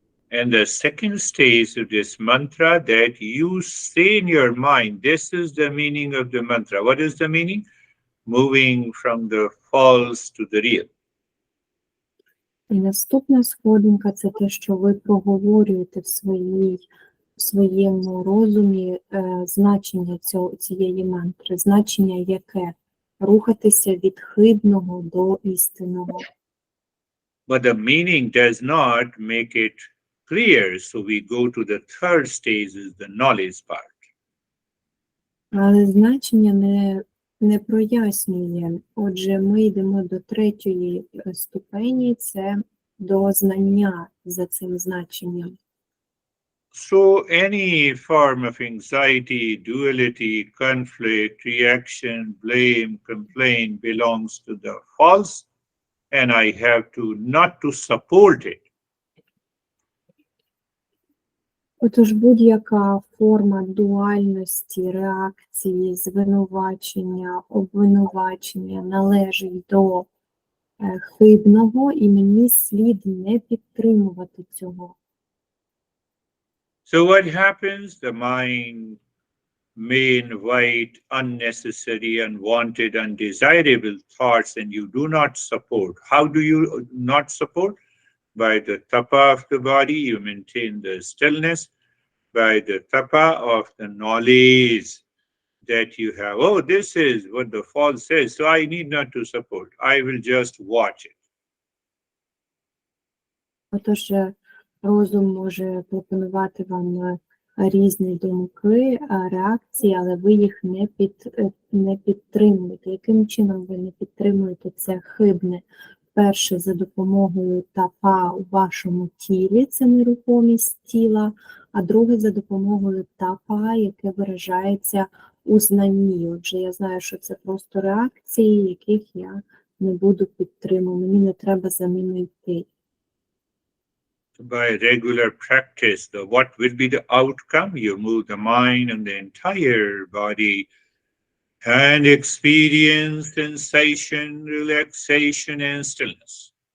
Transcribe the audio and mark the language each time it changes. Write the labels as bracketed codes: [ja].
[en] And the second stage of this mantra that you say in your mind, this is the meaning of the mantra. What is the meaning? Moving from the false to the real. [uk] І наступна сходинка – це те, що ви проговорюєте в своєму розумі значення цієї мантри. Значення яке? Рухатися від хибного до істинного. [en] But the meaning does not make it clear, so we go to the third stage, is the knowledge part. [uk] Але значення не прояснює. Отже, ми йдемо до третьої ступені – це до знання за цим значенням. [en] So any form of anxiety, duality, conflict, reaction, blame, complaint belongs to the false, and I have to not to support it. [uk] Отож, будь-яка форма дуальності, реакції, звинувачення, обвинувачення належить до хибного, і мені слід не підтримувати цього. [en] So what happens? The mind may invite unnecessary, unwanted, undesirable thoughts, and you do not support. How do you not support? By the tapa of the body, you maintain the stillness. By the tapa of the knowledge that you have, oh, this is what the false says, so I need not to support. I will just watch it. [uk] Отож, розум може пропонувати вам різні думки, реакції, але ви їх не підтримуєте. Яким чином ви не підтримуєте це хибне? Перше, за допомогою тапа у вашому тілі, це нерухомість тіла, а друге, за допомогою тапа, яке виражається у знанні. Отже, я знаю, що це просто реакції, яких я не буду підтримувати, мені не треба за ними йти. [en] By regular practice, what will be the outcome? You move the mind and the entire body and experience sensation, relaxation, and stillness.